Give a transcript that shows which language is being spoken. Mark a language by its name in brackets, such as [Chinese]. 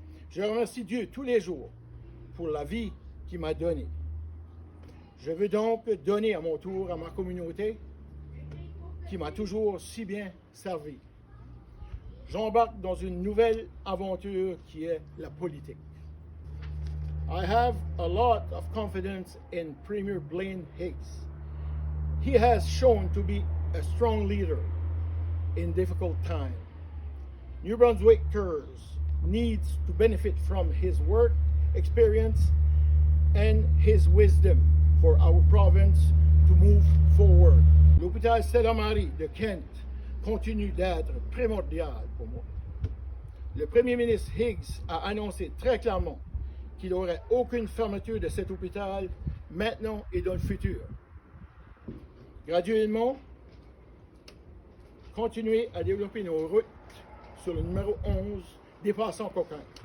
[French] Je remercie Dieu tous les jours pour la vie qu'il m'a donnée. Je veux donc donner à mon tour à ma communauté qui m'a toujours si bien servi. j'embarque dans une nouvelle aventure qui est la politique. [English] I have a lot of confidence in Premier Blaine Higgs. He has shown to be a strong leader in difficult times. New Brunswickers needs to benefit from his work experience and his wisdom for our province to move forward. [French] L'hôpital Stella-Marie de Kent continue d'être primordial pour moi. Le premier ministre Higgs a annoncé très clairement qu'il n'y aurait aucune fermeture de cet hôpital maintenant et dans le futur. Graduellement, continuer à développer nos routes sur le numéro 11 dépassant Coquin.